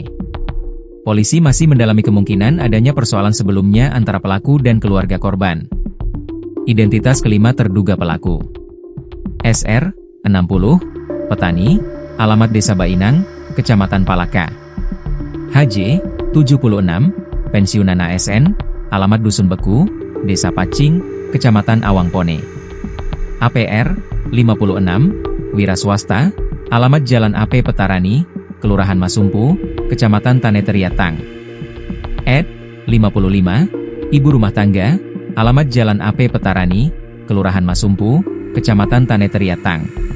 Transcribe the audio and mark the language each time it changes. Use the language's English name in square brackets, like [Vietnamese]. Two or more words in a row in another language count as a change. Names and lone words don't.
[Indonesian] Polisi masih mendalami kemungkinan adanya persoalan sebelumnya antara pelaku dan keluarga korban. Identitas kelima terduga pelaku. SR, 60, petani, alamat Desa Bainang, Kecamatan Palaka. HJ, 76, pensiunan ASN, alamat Dusun Beku, Desa Pacing, Kecamatan Awangpone. APR, 56, wira swasta, alamat Jalan AP Petarani, Kelurahan Masumpu, Kecamatan Taneteriatang. Ed, 55, ibu rumah tangga, alamat Jalan AP Petarani, Kelurahan Masumpu, Kecamatan Taneteriatang.